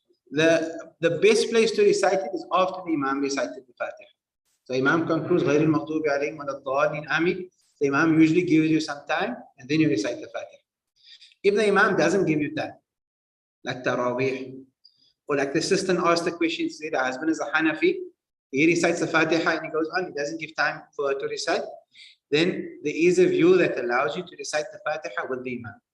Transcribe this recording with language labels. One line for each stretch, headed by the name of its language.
English: The best place to recite it is after the Imam recited the Fatiha. So Imam concludes,
Arabic: غَيْرِ الْمَغْضُوبِ عَلَيْهِمْ وَلَا الضَّالِّينَ Amin.
English: The Imam usually gives you some time and then you recite the Fatiha. If the Imam doesn't give you time, like Taraweeh, or like the assistant asked the question, say the husband is a Hanafi, he recites the Fatiha and he goes on, he doesn't give time for her to recite, then there is a view that allows you to recite the Fatiha with the Imam.